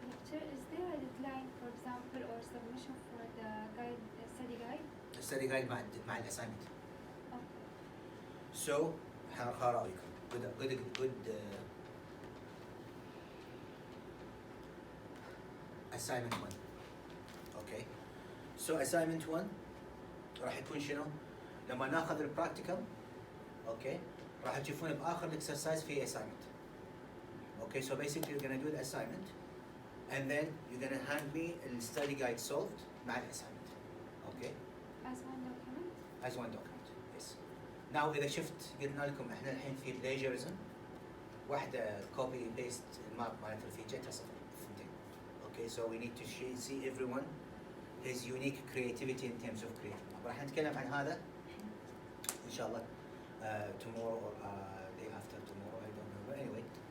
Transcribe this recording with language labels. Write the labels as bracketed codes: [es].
[en] Is there a deadline, for example, or submission for the study guide? The study guide [ar] مع الأسايمنت. [en] Okay. So رأيكم good assignment 1. Okay. [ar] So assignment 1 راح يكون شنو؟ لما ناخذ البراكتيكال okay راح تشوفون بآخر الاكسرسايز في assignment. [en] Okay, so basically you're gonna do the assignment and then you're gonna hand me the study guide solved مع assignment. Okay? As one document? As one document, yes. [ar] Now إذا شفت قلنا لكم إحنا الحين في plagiarism واحدة copy paste الماب مالتها في جتها صفر ثنتين. [en] Okay, so we need to see everyone his unique creativity in terms of creating. [ar] راح نتكلم عن هذا إن شاء الله [en] tomorrow or day after tomorrow, I don't know, but anyway.